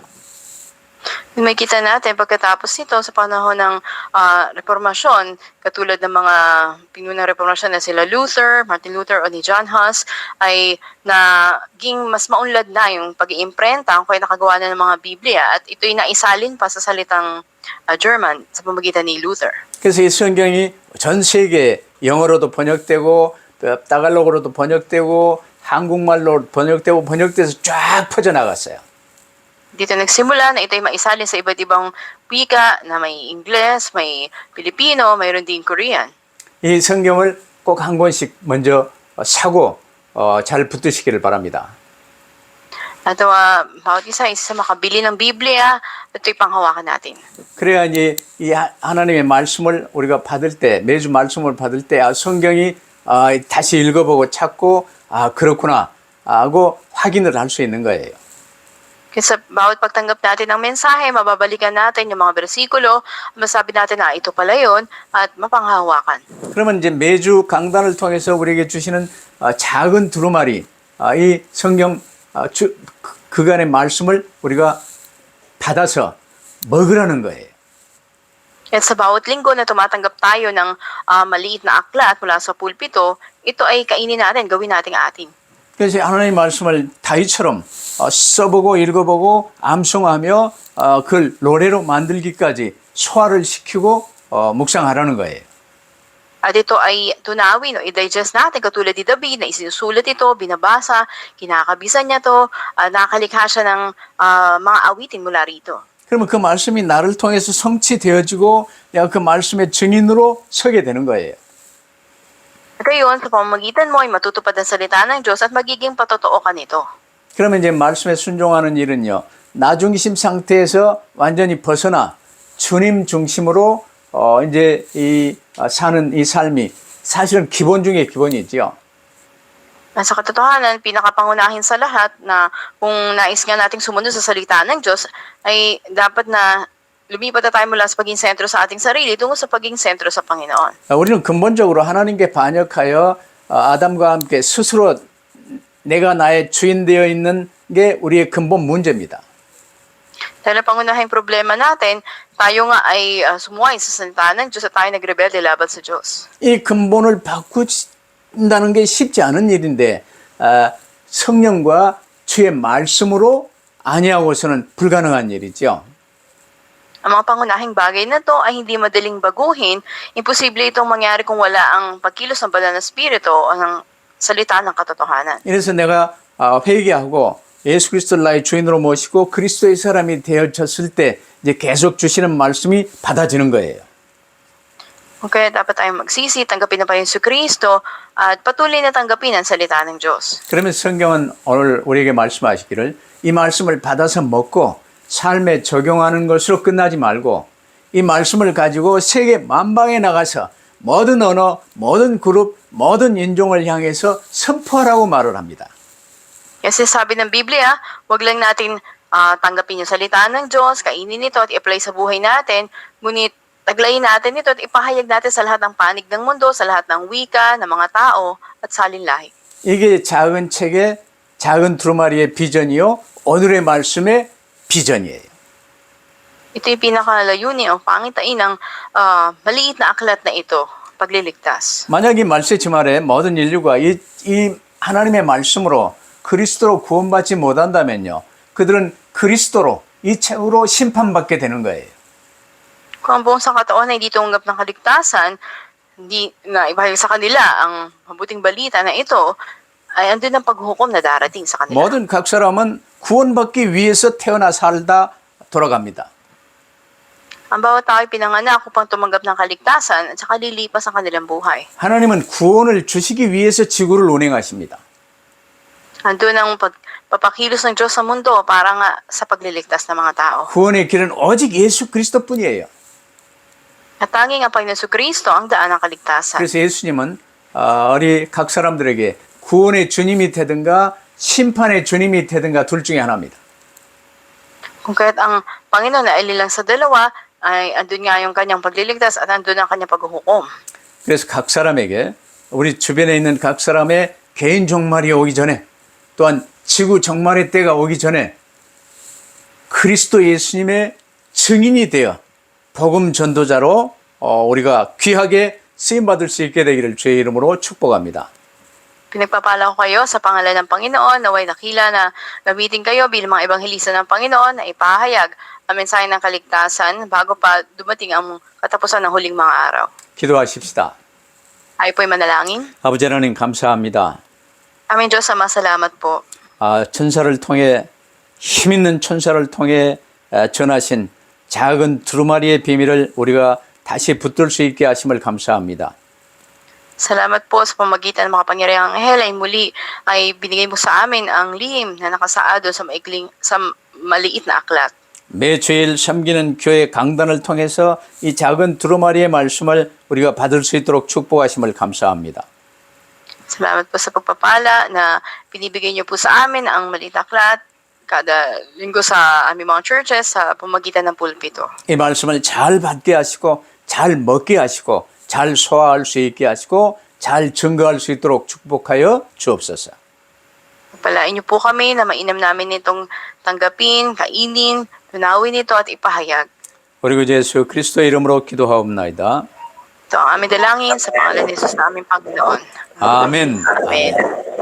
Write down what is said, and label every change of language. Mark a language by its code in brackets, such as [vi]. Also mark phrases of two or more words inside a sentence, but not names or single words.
[tl] May kita natin pagkatapos nito sa panahon ng reformasyon, katulad ng mga pinunang reformasyon na sila Luther, Martin Luther o ni John Huss, ay naging mas maunlad na yung pag-iimprenta kung kaya nakagawa na ng mga Biblia at ito'y naisalin pa sa salitang German sa pamamagitan ni Luther. [ko] 그래서 이 성경이 전 세계에 영어로도 번역되고 따갈로그로도 번역되고 한국말로 번역돼서 쫙 퍼져나갔어요. [tl] Dito nagsimula na ito'y maisalin sa iba't ibang wika na may Ingles, may Pilipino, mayroon din Korean. [ko] 이 성경을 꼭 한 권씩 먼저 사고 잘 붙드시기를 바랍니다. [tl] At bawat isa makabili ng Biblia, ito'y panghawakan natin. [ko] 그래야 이제 이 하나님의 말씀을 우리가 받을 때 매주 말씀을 받을 때 성경이 다시 읽어보고 찾고 그렇구나 하고 확인을 할 수 있는 거예요. [tl] Kasi sa bawat pagtanggap natin ng mensahe, mababalikan natin yung mga bersikulo, masabi natin na ito pala yun, at mapanghawakan. [ko] 그러면 이제 매주 강단을 통해서 우리에게 주시는 작은 두루마리, 이 성경 그간의 말씀을 우리가 받아서 먹으라는 거예요. [tl] At sa bawat linggo na tumatanggap tayo ng maliit na aklat mula sa pulpito, ito ay kainin natin, gawin natin atin. [ko] 그래서 하나님의 말씀을 다윗처럼 써보고 읽어보고 암송하며 그걸 노래로 만들기까지 소화를 시키고 묵상하라는 거예요. [tl] At ito ay tunawin o i-digest natin katulad ni David na isinusulat ito, binabasa, kinakabisan niya to, nakalikha siya ng mga awitin mula rito. [ko] 그러면 그 말씀이 나를 통해서 성취되어지고 내가 그 말씀의 증인으로 서게 되는 거예요. [tl] Gayon, sa pamamagitan mo ay matutupad ang salita ng Diyos at magiging patotoo ka nito. [ko] 그러면 이제 말씀에 순종하는 일은요, 나 중심 상태에서 완전히 벗어나 주님 중심으로 이제 사는 이 삶이 사실은 기본 중에 기본이죠. [tl] Sa katotohanan, pinakapangunahin sa lahat na kung nais nga nating sumunod sa salita ng Diyos, ay dapat na lumipat na tayo mula sa paging sentro sa ating sarili tungo sa paging sentro sa Panginoon. [ko] 우리는 근본적으로 하나님께 반역하여 아담과 함께 스스로 내가 나의 주인 되어 있는 게 우리의 근본 문제입니다. [tl] Dahil ang pangunahing problema natin, tayo nga ay sumuway sa salita ng Diyos at tayo nagrebelde laban sa Diyos. [ko] 이 근본을 바꾼다는 게 쉽지 않은 일인데 성령과 주의 말씀으로 아니하고서는 불가능한 일이죠. [tl] Ang mga pangunahing bagay na to ay hindi madaling baguhin. Imposible itong mangyari kung wala ang pagkilos ng banal na spirito o ng salita ng katotohanan. [ko] 이래서 내가 회개하고 예수 그리스도를 나의 주인으로 모시고 그리스도의 사람이 되어졌을 때 이제 계속 주시는 말씀이 받아지는 거예요. [tl] Kaya dapat tayong magsisi, tanggapin na pa yung Kristo at patuloy na tanggapin ang salita ng Diyos. [ko] 그러면 성경은 오늘 우리에게 말씀하시기를 이 말씀을 받아서 먹고 삶에 적용하는 것으로 끝나지 말고 이 말씀을 가지고 세계 만방에 나가서 모든 언어, 모든 그룹, 모든 인종을 향해서 선포하라고 말을 합니다. [tl] Kasi sabi ng Biblia, wag lang natin tanggapin yung salita ng Diyos, kainin ito at i-apply sa buhay natin, ngunit taglayin natin ito at ipahayag natin sa lahat ng panig ng mundo, sa lahat ng wika, ng mga tao at salinlahi. [ko] 이게 작은 책의 작은 두루마리의 비전이요. 오늘의 말씀의 비전이에요. [tl] Ito yung pinakalayunin o pangitain ng maliit na aklat na ito, pagliligtas. [ko] 만약 이 말씀의 주말에 모든 인류가 이 하나님의 말씀으로 그리스도로 구원받지 못한다면요. 그들은 그리스도로 이 책으로 심판받게 되는 거예요. [tl] Kung ang buong sangkataon ay hindi tumanggap ng kaligtasan, hindi na ibahayag sa kanila ang mabuting balita na ito, ay andun ang paghukom na darating sa kanila. [ko] 모든 각 사람은 구원받기 위해서 태어나 살다 돌아갑니다. [tl] Ang bawat tao ay pinanganak upang tumanggap ng kaligtasan at saka lilipas ang kanilang buhay. [ko] 하나님은 구원을 주시기 위해서 지구를 운행하십니다. [tl] Andun ang pagpapakilos ng Diyos sa mundo para nga sa pagliligtas ng mga tao. [ko] 구원의 길은 오직 예수 그리스도뿐이에요. [tl] At tanging ang Panginoon Kristo ang daan ng kaligtasan. [ko] 그래서 예수님은 우리 각 사람들에게 구원의 주님이 되든가 심판의 주님이 되든가 둘 중에 하나입니다. [tl] Kung kaya't ang Panginoon na alilang sa dalawa, ay andun nga yung kanyang pagliligtas at andun ang kanyang paghuhukom. [ko] 그래서 각 사람에게 우리 주변에 있는 각 사람의 개인 종말이 오기 전에 또한 지구 종말의 때가 오기 전에 그리스도 예수님의 증인이 되어 복음 전도자로 우리가 귀하게 쓰임받을 수 있게 되기를 주의 이름으로 축복합니다. [tl] Pinagpapala ko kayo sa pangalan ng Panginoon, naway dakila na gamitin kayo bilang mga ebanghelista ng Panginoon na ipahayag ang mensahe ng kaligtasan bago pa dumating ang katapusan ng huling mga araw. [ko] 기도하십시다. [tl] Ay po'y manalangin. [ko] 아버지 하나님 감사합니다. [tl] Aming Diyos, masalamat po. [ko] 천사를 통해 힘있는 천사를 통해 전하신 작은 두루마리의 비밀을 우리가 다시 붙들 수 있게 하심을 감사합니다. [tl] Salamat po sa pamagitan ng makapangyarihang anghel ay muli ay binigay mo sa amin ang lihim na nakasaado sa maliit na aklat. [ko] 매 주일 섬기는 교회 강단을 통해서 이 작은 두루마리의 말씀을 우리가 받을 수 있도록 축복하심을 감사합니다. [tl] Salamat po sa pagpapala na binibigay niyo po sa amin ang maliit na aklat kada linggo sa aming mga churches sa pamagitan ng pulpito. [ko] 이 말씀을 잘 받게 하시고 잘 먹게 하시고 잘 소화할 수 있게 하시고 잘 증거할 수 있도록 축복하여 주옵소서. [tl] Palain niyo po kami na mainam namin itong tanggapin, kainin, tunawin ito at ipahayag. [ko] 우리 구 예수 그리스도의 이름으로 기도하옵나이다. [tl] Ito ang aming dalangin sa pangalan ni Jesus na aming Panginoon. [ko] 아멘. [tl] Amen.